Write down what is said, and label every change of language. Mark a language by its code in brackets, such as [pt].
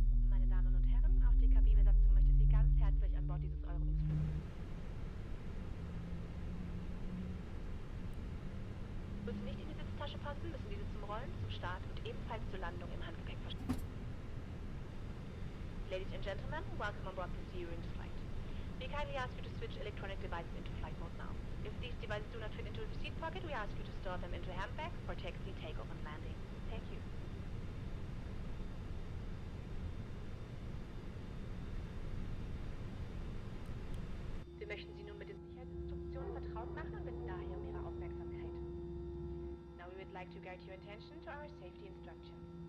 [de] Meine Damen und Herren, auch die Kabinenbesatzung möchte Sie ganz herzlich an Bord dieses Eurowings begrüßen. Müssen nicht in die Sitztasche passen, müssen diese zum Rollen, zum Start und ebenfalls zur Landung im Handgepäck verstauen. [en] Ladies and gentlemen, welcome on board this Eurowings flight. We kindly ask you to switch electronic devices into flight mode now. If these devices do not fit into the seat pocket, we ask you to store them into a handbag for taxi, takeoff and landing. Thank you. [de] Wir möchten Sie nun mit den Sicherheitsinstruktionen vertraut machen und bitten daher um Ihre Aufmerksamkeit. [en] Now we would like to guide your attention to our safety instructions.